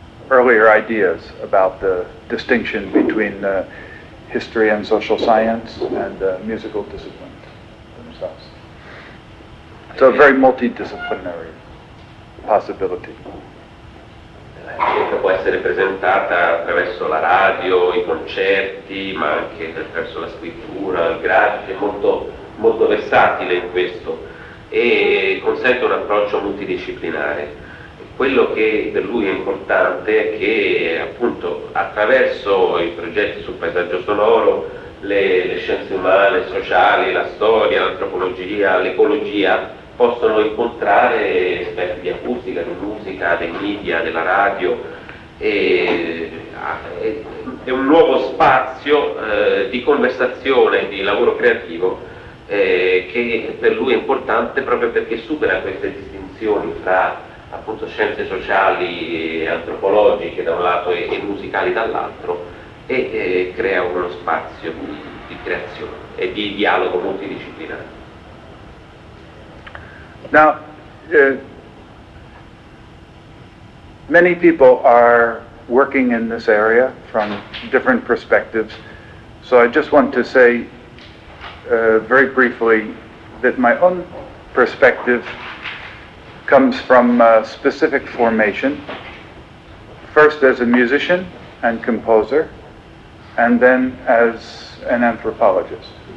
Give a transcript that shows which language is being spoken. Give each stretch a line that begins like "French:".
English: earlier ideas about the distinction between history and social science and musical disciplines themselves. So a very multidisciplinary possibility.
Italian: La ricerca può essere presentata attraverso la radio, i concerti, ma anche attraverso la scrittura, il grafico, è molto, molto versatile in questo e consente un approccio multidisciplinare. Quello che per lui è importante è che appunto attraverso i progetti sul paesaggio sonoro, le scienze umane, sociali, la storia, l'antropologia, l'ecologia possono incontrare esperti di acustica, di musica, dei media, della radio e è un nuovo spazio di conversazione, di lavoro creativo che per lui è importante proprio perché supera queste distinzioni fra appunto scienze sociali e antropologiche da un lato e musicali dall'altro e crea uno spazio di creazione e di dialogo multidisciplinare.
English: Now, many people are working in this area from different perspectives, so I just want to say very briefly that my own perspective comes from a specific formation, first as a musician and composer, and then as an anthropologist.